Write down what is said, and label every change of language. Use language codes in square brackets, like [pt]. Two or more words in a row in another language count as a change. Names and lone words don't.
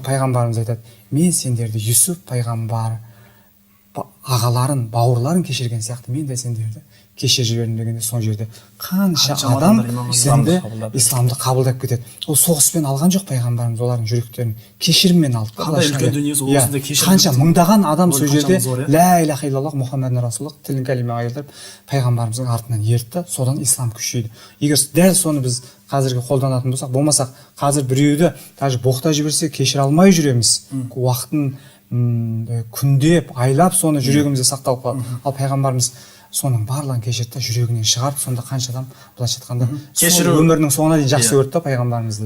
[kk] Пайғамбарымыз айтады, мен сендерді Юсуф пайғамбар ағаларын, бауырларын кешірген сияқты мен де сендерді кешіріп жібердім дегенде, сол жерде қанша адам исламды қабылдап кетеді. Ол соғыспен алған жоқ пайғамбарымыз олардың жүректерін, кешіріммен алды. Қандай үлкен дүниесі ол, осындай кешірім. Қанша мыңдаған адам сол жерде [ar] لا إله إلا الله محمد رسول الله [kk] тілін кәлима айтып пайғамбарымыздың артынан ертті, содан ислам күшейді. Егер дәл соны біз қазіргі қолданатын болсақ, болмасақ қазір біреуді даже боқта жіберсе кешіре алмай жүреміз. Уақытын күндеп, айлап соны жүрегімізде сақталып қалады. Ал пайғамбарымыз соның барлығын кешірді, жүрегінен шығарып, сонда қанша адам былайша айтқанда өмірінің соңына дейін жақсы көрді пайғамбарымызды.